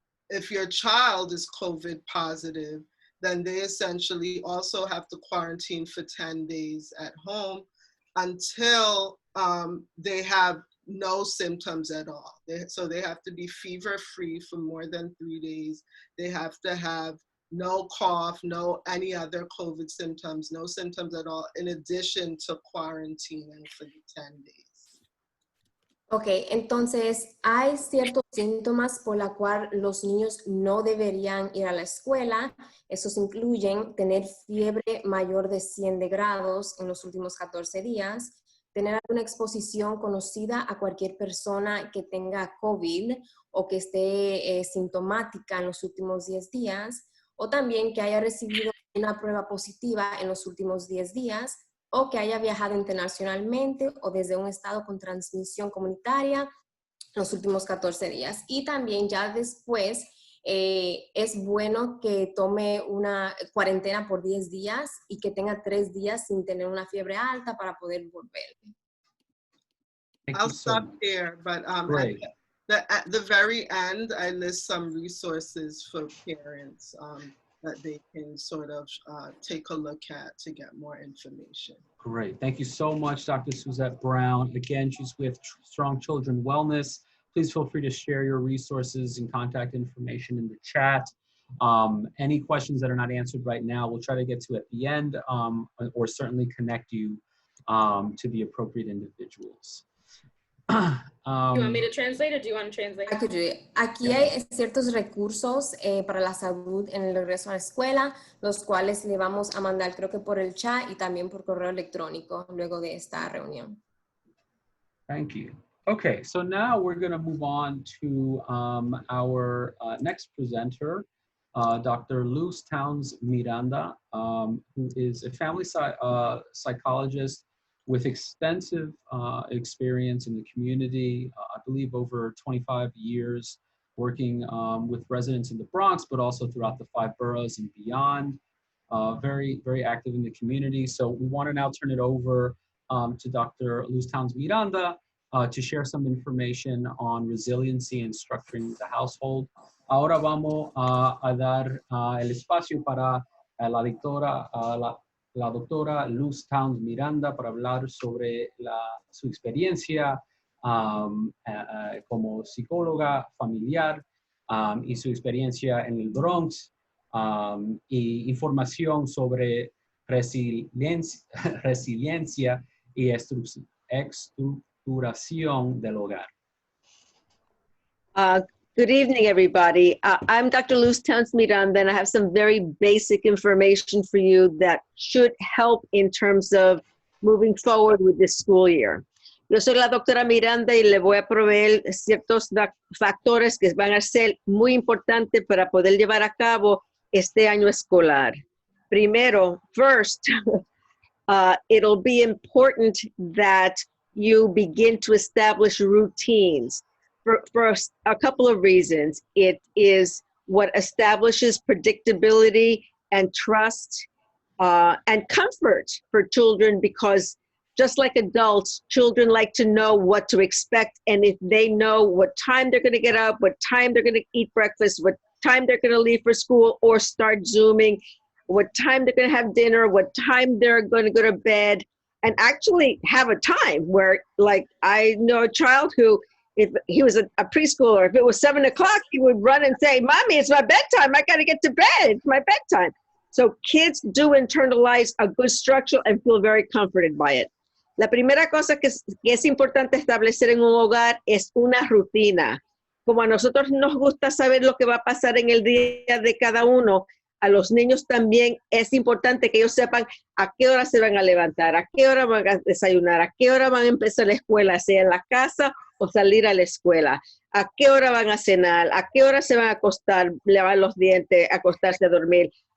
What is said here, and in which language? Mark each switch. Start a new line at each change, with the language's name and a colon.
English: If your child is COVID positive, then they essentially also have to quarantine for 10 days at home until they have no symptoms at all. So they have to be fever-free for more than 3 days. They have to have no cough, no any other COVID symptoms, no symptoms at all, in addition to quarantining for the 10 days.
Spanish: Ok, entonces hay ciertos síntomas por la cual los niños no deberían ir a la escuela. Esos incluyen tener fiebre mayor de 100 grados en los últimos 14 días, tener alguna exposición conocida a cualquier persona que tenga COVID o que esté sintomática en los últimos 10 días, o también que haya recibido una prueba positiva en los últimos 10 días, o que haya viajado internacionalmente o desde un estado con transmisión comunitaria los últimos 14 días. Y también ya después es bueno que tome una cuarentena por 10 días y que tenga 3 días sin tener una fiebre alta para poder volver.
English: I'll stop here, but at the very end, I list some resources for parents that they can sort of take a look at to get more information. Great. Thank you so much, Dr. Suzette Brown. Again, she's with Strong Children Wellness. Please feel free to share your resources and contact information in the chat. Any questions that are not answered right now, we'll try to get to at the end, or certainly connect you to the appropriate individuals. Do you want me to translate or do you want to translate? I could do it.
Spanish: Aquí hay ciertos recursos para la salud en el regreso a la escuela, los cuales le vamos a mandar creo que por el chat y también por correo electrónico luego de esta reunión.
English: Thank you. Okay, so now we're going to move on to our next presenter, Dr. Luz Towns-Miranda, who is a family psychologist with extensive experience in the community, I believe over 25 years working with residents in the Bronx, but also throughout the 5 boroughs and beyond. Very, very active in the community. So we want to now turn it over to Dr. Luz Towns-Miranda to share some information on resiliency and structuring the household.
Spanish: Ahora vamos a dar el espacio para la doctora Luz Towns-Miranda para hablar sobre su experiencia como psicóloga familiar y su experiencia en el Bronx y información sobre resiliencia y estructuración del hogar.
English: Good evening, everybody. I'm Dr. Luz Towns-Miranda, and I have some very basic information for you that should help in terms of moving forward with this school year.
Spanish: Yo soy la doctora Miranda y le voy a proveer ciertos factores que van a ser muy importantes para poder llevar a cabo este año escolar. Primero,
English: first, it'll be important that you begin to establish routines for a couple of reasons. It is what establishes predictability and trust and comfort for children, because just like adults, children like to know what to expect. And if they know what time they're going to get up, what time they're going to eat breakfast, what time they're going to leave for school or start Zooming, what time they're going to have dinner, what time they're going to go to bed, and actually have a time where, like, I know a child who, if he was a preschooler, if it was 7 o'clock, he would run and say, "Mommy, it's my bedtime. I got to get to bed. It's my bedtime." So kids do internalize a good structure and feel very comforted by it.
Spanish: La primera cosa que es importante establecer en un hogar es una rutina. Como a nosotros nos gusta saber lo que va a pasar en el día de cada uno, a los niños también es importante que ellos sepan a qué hora se van a levantar, a qué hora van a desayunar, a qué hora van a empezar la escuela, sea en la casa o salir a la escuela, a qué hora van a cenar, a qué hora se van a acostar, lavar los dientes, acostarse a dormir.